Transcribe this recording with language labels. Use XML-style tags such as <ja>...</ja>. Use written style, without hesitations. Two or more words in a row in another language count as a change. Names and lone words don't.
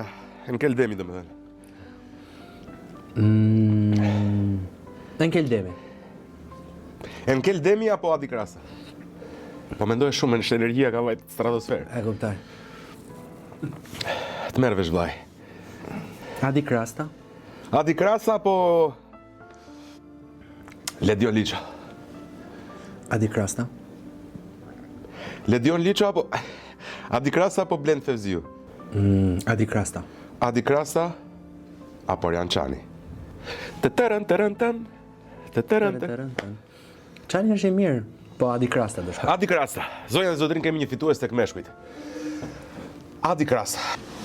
<sq>Enkel Demi, domethënë. Enkel Demi. Enkel Demi apo Adi Krasa? Po mendoj shumë, në energjia ka vajt stratosferë. E kuptoj. Të merr vesh vllai. Adi Krasta. Adi Krasa apo Ledion Liça? Adi Krasta. Ledion Liça apo Adi Krasa apo Blend Fevziu? Adi Krasta. Adi Krasa apo Rian Çani? Çani është i mirë, po Adi Krasta do shkoj. Adi Krasa. Zonja dhe zotrin, kemi një fitues tek meshkujt. Adi Krasa.</sq>